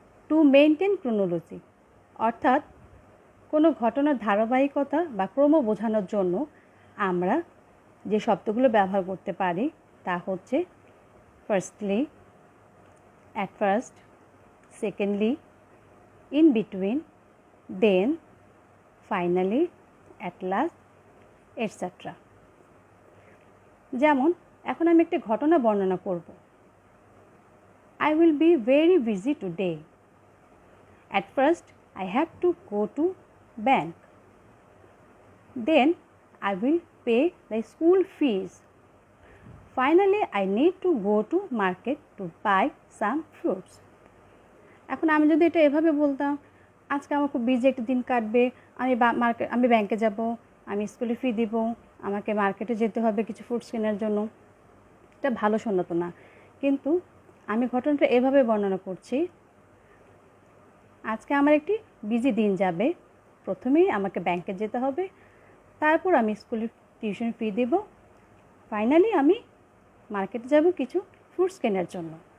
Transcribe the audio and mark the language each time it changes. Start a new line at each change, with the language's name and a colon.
English: to maintain chronology,
Bangla: অর্থাৎ কোনো ঘটনার ধারাবাহিকতা বা ক্রম বোঝানোর জন্য আমরা যে শব্দগুলো ব্যবহার করতে পারি তা হচ্ছে firstly, at first, secondly, in between, then, finally, at last, etcetera. যেমন এখন আমি একটি ঘটনা বর্ণনা করব।
English: I will be very busy today. At first, I have to go to bank. Then, I will pay the school fees. Finally, I need to go to market to buy some fruits.
Bangla: এখন আমি যদি এটা এভাবে বলতাম, আজকে আমার খুব busy একটা দিন কাটবে, আমি ব্যাংকে যাব, আমি স্কুলে ফি দিব, আমাকে মার্কেটে যেতে হবে কিছু ফ্রুটস কেনার জন্য, এটা ভালো শোনাতো না। কিন্তু আমি ঘটনাটা এভাবে বর্ণনা করছি, আজকে আমার একটি বিজি দিন যাবে, প্রথমেই আমাকে ব্যাংকে যেতে হবে, তারপর আমি স্কুলে টিউশন ফি দেব, ফাইনালি আমি মার্কেটে যাব কিছু ফ্রুটস কেনার জন্য।